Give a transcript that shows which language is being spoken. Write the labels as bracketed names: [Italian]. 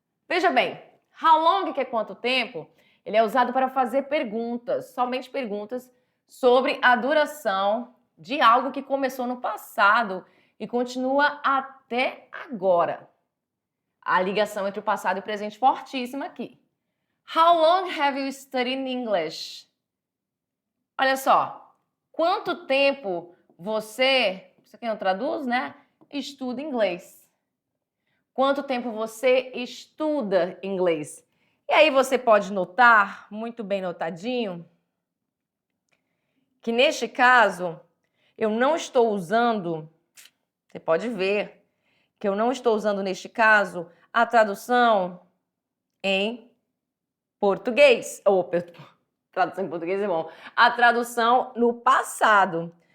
[Portuguese] Veja bem, how long, que é quanto tempo, ele é usado para fazer perguntas, somente perguntas sobre a duração de algo que começou no passado e continua até agora. A ligação entre o passado e o presente fortíssima aqui. [English] How long have you studied English? [Portuguese] Olha só, quanto tempo você aqui não traduz, né? Estuda inglês. Quanto tempo você estuda inglês? E aí você pode notar, muito bem notadinho, que neste caso eu não estou usando, você pode ver que eu não estou usando neste caso a tradução em português, ou tradução em português é bom, a tradução no passado.